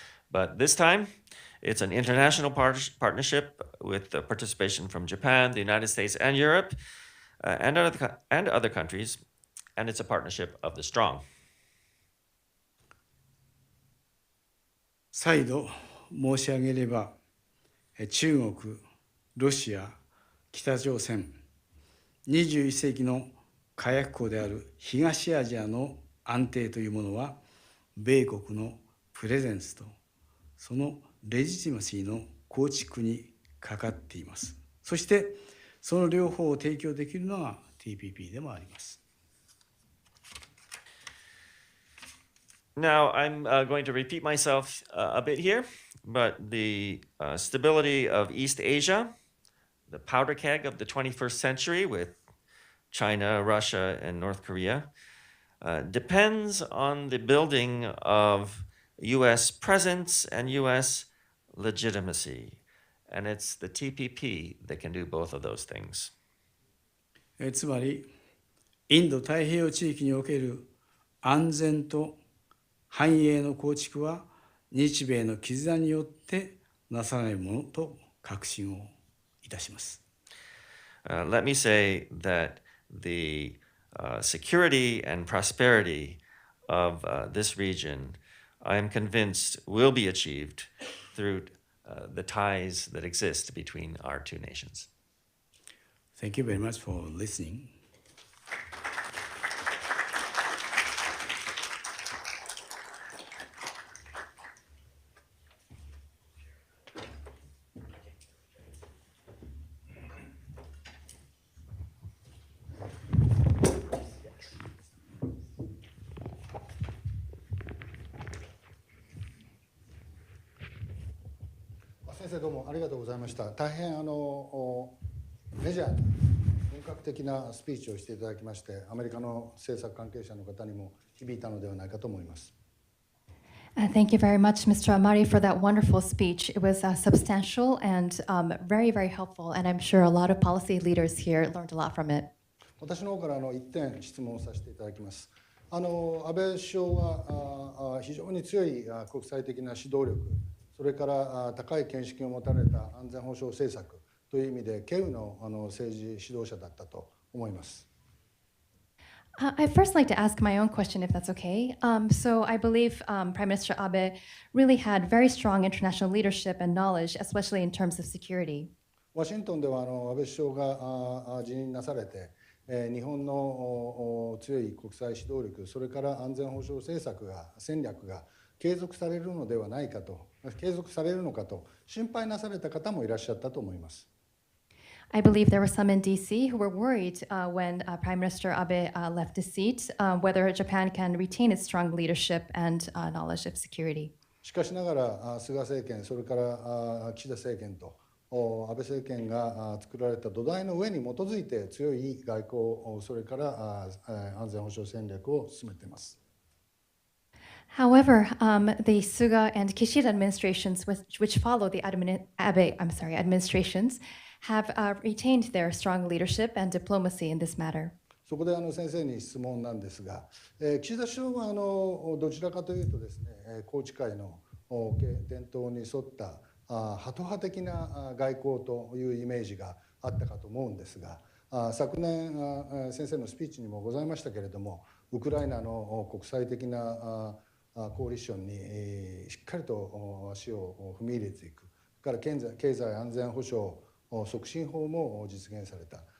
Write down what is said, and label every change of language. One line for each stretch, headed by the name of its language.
English: But this time, it's an international partnership with the participation from Japan, the United States, and Europe, and other countries, and it's a partnership of the strong.
Japanese: 再度申し上げれば、中国、ロシア、北朝鮮、21世紀の火薬庫である東アジアの安定というものは、米国のプレゼンスとそのレジティマシーの構築にかかっています。そしてその両方を提供できるのが TPP でもあります。
English: Now, I'm going to repeat myself a bit here, but the stability of East Asia, the powder keg of the 21st century with China, Russia, and North Korea, depends on the building of U.S. presence and U.S. legitimacy. And it's the TPP that can do both of those things.
Japanese: つまり、インド太平洋地域における安全と繁栄の構築は日米の絆によってなさないものと確信をいたします。
English: Let me say that the security and prosperity of this region, I am convinced, will be achieved through the ties that exist between our two nations. Thank you very much for listening.
Japanese: 先生どうもありがとうございました。大変メジャーな本格的なスピーチをしていただきまして、アメリカの政策関係者の方にも響いたのではないかと思います。
English: Thank you very much, Mr. Amari, for that wonderful speech. It was substantial and very, very helpful, and I'm sure a lot of policy leaders here learned a lot from it.
Japanese: 私の方から一点質問させていただきます。安倍首相は非常に強い国際的な指導力、それから高い見識を持たれた安全保障政策という意味で稀有の政治指導者だったと思います。
English: I'd first like to ask my own question, if that's okay. So I believe Prime Minister Abe really had very strong international leadership and knowledge, especially in terms of security.
Japanese: ワシントンでは安倍首相が辞任なされて、日本の強い国際指導力、それから安全保障政策が戦略が継続されるのではないかと、継続されるのかと心配なされた方もいらっしゃったと思います。
English: I believe there were some in DC who were worried when Prime Minister Abe left his seat, whether Japan can retain its strong leadership and knowledge of security.
Japanese: しかしながら菅政権、それから岸田政権と安倍政権が作られた土台の上に基づいて強い外交、それから安全保障戦略を進めています。
English: However, the Suga and Kishida administrations, which follow the Abe administrations, have retained their strong leadership and diplomacy in this matter.
Japanese: そこで先生に質問なんですが、岸田首相はどちらかというとですね、宏池会の伝統に沿ったハト派的な外交というイメージがあったかと思うんですが、昨年先生のスピーチにもございましたけれども、ウクライナの国際的なコーリションにしっかりと足を踏み入れていく、から経済安全保障促進法も実現された。